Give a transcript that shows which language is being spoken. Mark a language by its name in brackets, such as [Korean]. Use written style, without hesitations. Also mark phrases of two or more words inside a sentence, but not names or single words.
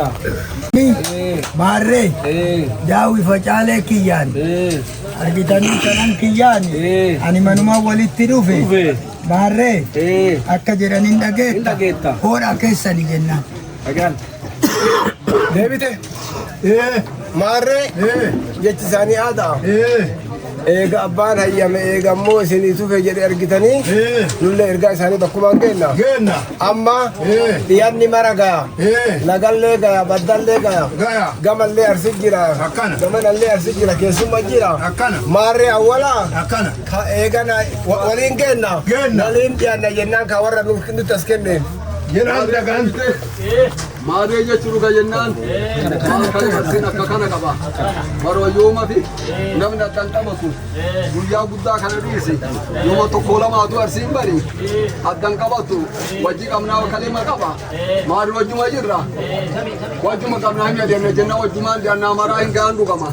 [Oromo] Maarree daawwi facaalee kiyyaan argitanii kanan kiyyaan ani manuma walitti dhufe maarree akka jedhaniin dhageetta hoodhaa keessani jennaan. Deebite maarree jechi isaanii aadaa. Eega abbaan hayyame eega ammoo isinii tufe jedhe argitanii nulle ergaa isaanii bakkumaan geenna amma dhiyanni mara gaya lagallee gaya baddallee gaya gamallee arsi jira gamanallee arsi jira keessumma jira maarree awwalaa eegana waliin geenna waliin dhiyanna jennaan ka warra nutti as kenneen Jenaan dagaan. maarree jechuun ka jennaan maal arsiin akka kana qaba maroo yooma fi namni akkan qabatu guyyaa guddaa kana dhiise yooma tokko lamaatu arsiin bari addan qabatu wajji qabnaa kalima qaba maarree wajjuma jirra wajjuma qabnaa hin adeemne jenna wajjumaan deannaa maraa hin gahan dhugama.